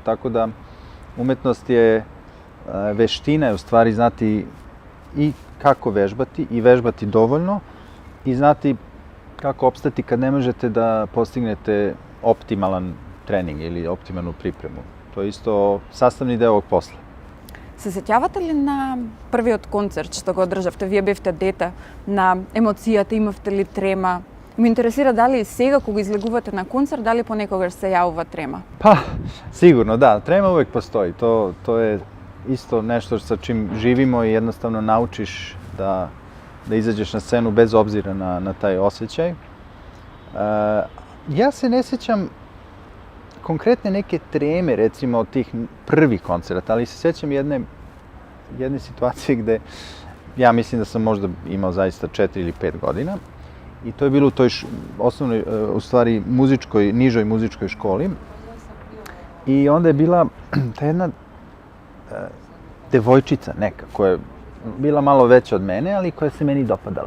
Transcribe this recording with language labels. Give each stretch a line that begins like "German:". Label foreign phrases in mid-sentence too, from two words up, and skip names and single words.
Serbian: Tako da umetnost je, veština je u stvari znati i kako vežbati i vežbati dovoljno i znati kako opstati kad ne možete da postignete optimalan trening ili optimalnu pripremu. To je isto sastavni deo ovog posla.
Macedonian: Се сеќавате ли на првиот концерт што го одржавте? Вие бевте дете, на емоцијата, имавте ли трема? Ме интересира дали сега кога излегувате на концерт, дали понекогаш се јавува трема?
Serbian: Pa, sigurno, da. Trema uvek postoji. To je isto nešto sa čim živimo i jednostavno naučiš da izađeš na scenu bez obzira na taj osjećaj. Ja se ne sjećam konkretne neke treme, recimo, od tih prvih koncerata, ali se sjećam jedne situacije gde ja mislim da sam možda imao zaista 4 ili 5 godina i to je bilo u toj osnovnoj, u stvari, nižoj muzičkoj školi i onda je bila ta jedna devojčica neka koja je bila malo veća od mene, ali koja se meni dopadala.